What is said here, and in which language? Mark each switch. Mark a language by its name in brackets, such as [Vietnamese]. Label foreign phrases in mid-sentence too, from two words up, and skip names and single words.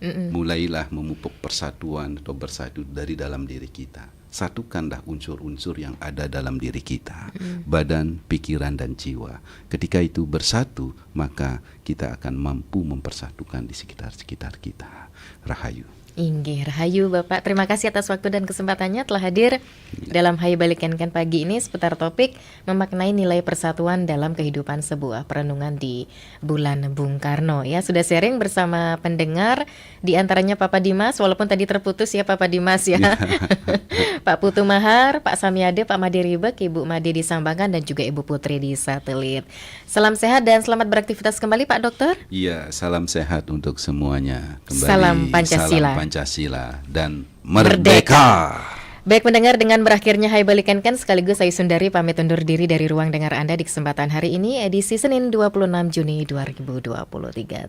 [Indonesian] Mulailah memupuk persatuan atau bersatu dari dalam diri kita. Satukanlah unsur-unsur yang ada dalam diri kita, badan, pikiran dan jiwa. Ketika itu bersatu, maka kita akan mampu mempersatukan di sekitar-sekitar kita. Rahayu. Inggih, rahayu Bapak. Terima kasih atas waktu dan kesempatannya telah hadir dalam Hayu Balikankan pagi ini seputar topik memaknai nilai persatuan dalam kehidupan sebuah perenungan di bulan Bung Karno. Ya, sudah sharing bersama pendengar, di antaranya Papa Dimas, walaupun tadi terputus ya Papa Dimas ya. Pak Putu Mahar, Pak Samyade, Pak Madiribek, Ibu Made di Sambangan dan juga Ibu Putri di Satelit. Salam sehat dan selamat beraktivitas kembali Pak Dokter. Iya, salam sehat untuk semuanya. Kembali, salam Pancasila. Salam Pancasila dan merdeka. Baik pendengar, dengan berakhirnya Hayu Balikankan sekaligus saya Sundari pamit undur diri dari ruang dengar Anda di kesempatan hari ini edisi Senin 26 Juni 2023.